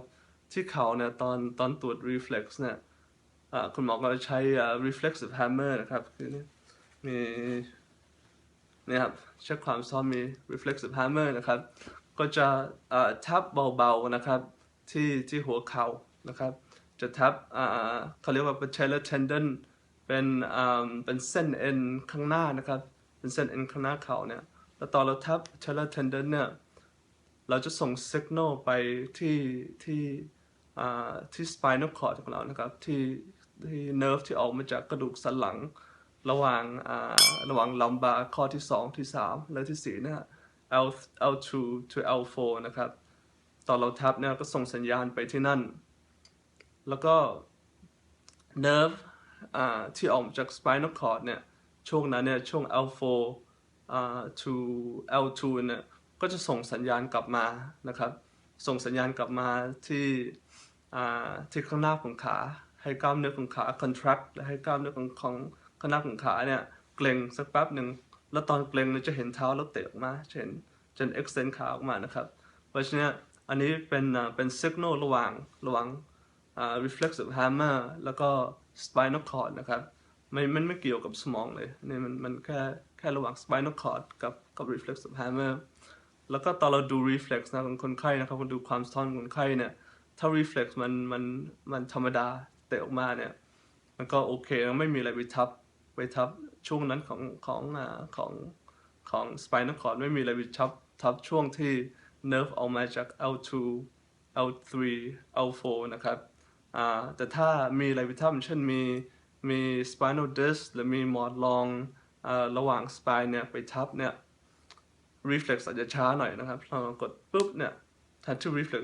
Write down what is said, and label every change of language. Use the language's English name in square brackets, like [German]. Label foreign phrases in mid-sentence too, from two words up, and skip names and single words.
[Thai] ที่เข่าเนี่ยตอนตรวจ reflex เนี่ยคุณหมอก็ใช้ [English] reflexive hammer [Thai] นะครับคือมีเนี่ยครับเช็คความซ้อมมี [English] reflexive hammer [Thai] นะครับก็จะทับเบาๆนะครับที่หัวเข่านะครับจะทับเขาเรียกว่า [English] patellar tendon [Thai] เป็นเส้นเอ็นข้างหน้านะครับเป็นเส้นเอ็นข้างหน้าเข่าเนี่ยแล้วตอนเราทับ [English] patellar tendon [Thai] เนี่ยเราจะส่ง signal ไป ที่ [English] spinal cord [Thai] ของเรานะครับที่ nerve ที่ออกมาจากกระดูกสันหลังระหว่าง lumbar ข้อที่2ที่3และที่4นะฮะ [English] L2 to L4 [Thai] นะครับตอนเราทับเนี่ยก็ส่งสัญญาณไปที่นั่นแล้วก็ nerve ที่ออกมาจาก [English] spinal cord [Thai] เนี่ยช่วงนั้นเนี่ยช่วง [English] L4 to L2 [Thai] เนี่ยก็จะส่งสัญญาณกลับมานะครับส่งสัญญาณกลับมา ที่ข้างหน้าของขาให้กล้ามเนื้อของขา contract และให้กล้ามเนื้อของข้างหน้าของขาเนี่ยเกร็งสักแป๊บหนึ่ งแล้วตอนเกร็งเนี่ยจะเห็นเท้าแล้วเตะออกมาจะ extend ขาออกมานะครับเพราะฉะนั้นอันนี้เป็น signal ระหว่าง [English] reflexive hammer [Thai] แล้วก็ [English] spinal cord [Thai] นะครับมันไม่เกี่ยวกับสมองเลยนี่มันแค่ระหว่าง [English] spinal cord [Thai] กับ [English] reflexive hammer [Thai] แล้วก็ตอนเราดู reflex นะของคนไข้นะครับเราดูความสะท้อนของคนไข้เนี่ยถ้า reflex มันธรรมดาเตะออกมาเนี่ย มันก็โอเคไม่มีอะไรไปทับช่วงนั้นของของ [English] spinal cord [Thai] ไม่มีอะไรไปทับช่วงที่ nerve ออกมาจาก L2 L3 L4 นะครับแต่ถ้ามีอะไรไปทับเช่นมี [English] spinal disc [Thai] หรือมีหม อนรองระหว่าง spine เนี่ยไปทับเนี่ย reflex อาจจะช้าหน่อยนะครับพอกดปุ๊บเนี่ยแทนที่ reflex